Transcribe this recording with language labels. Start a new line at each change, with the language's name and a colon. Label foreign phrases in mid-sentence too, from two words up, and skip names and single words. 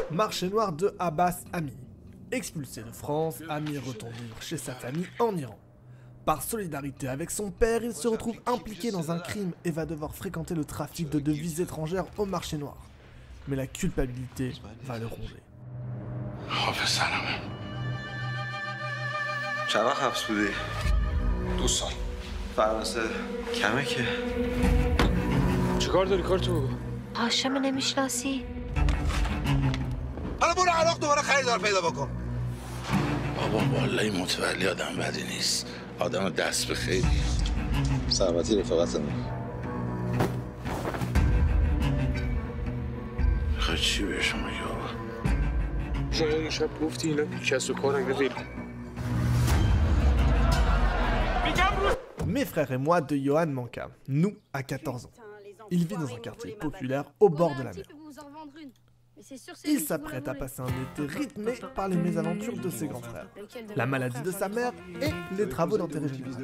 French: Marché noir de Abbas Ami. Expulsé de France, Ami retourne vivre chez sa famille en Iran. Par solidarité avec son père, il se retrouve impliqué dans un crime et va devoir fréquenter le trafic de devises étrangères au marché noir. Mais la culpabilité va le ronger.
Persian: چند وقت حبس بودی؟ 2 سال. فرانسه کمه که. چیکار داری کارتو بگو؟ هاشم نمیشناسی؟ حالا برو عراق دوباره خریدار پیدا بکن. بابا والله متولی آدم بدی نیست. آدم دست به خیلی. سلامتی رفاقتمون. خیلی چی بهشون بگی بابا؟ شما اون شب گفتی اینا کس و کارن ول.
French: Mes frères et moi de Johan Manka, nous à 14 ans. Il vit dans un quartier populaire au bord de la mer. Il s'apprête à passer un été rythmé par les mésaventures de ses grands frères, la maladie de sa mère et les travaux d'intérêt général.